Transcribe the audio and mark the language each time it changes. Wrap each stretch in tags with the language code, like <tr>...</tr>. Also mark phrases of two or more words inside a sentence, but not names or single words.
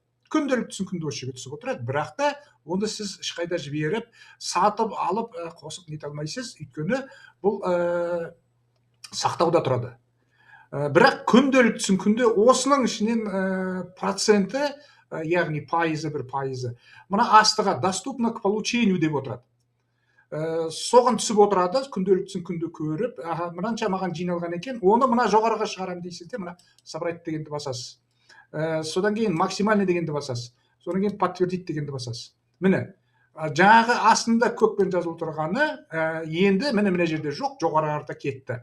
<kk>Күнделіктісін күнде осы жерге түсіп отырады, бірақ та оны сіз ешқайда жіберіп, сатып алып, қосып нете алмайсыз, өйткені бұл сақтауда тұрады. Бірақ күнделіктісін күнде осының ішінен проценті, яғни пайызы, бір пайызы, мына астыға</kk> <ru>доступно к получению</ru> <kk>деп отырады. Соған түсіп отырады, күнделіктісін күнде көріп, мынанша маған жиналған екен, оны мына жоғарыға шығарам дейсіз де, мына собрать дегенді басасыз. Содан кейін максимальный дегенді басасыз. Содан кейін подтвердить дегенді басасыз. Міне, жаңағы астында көкпен жазылып тұрғаны, енді мына жерде жоқ, жоғарыға кетті.</kk>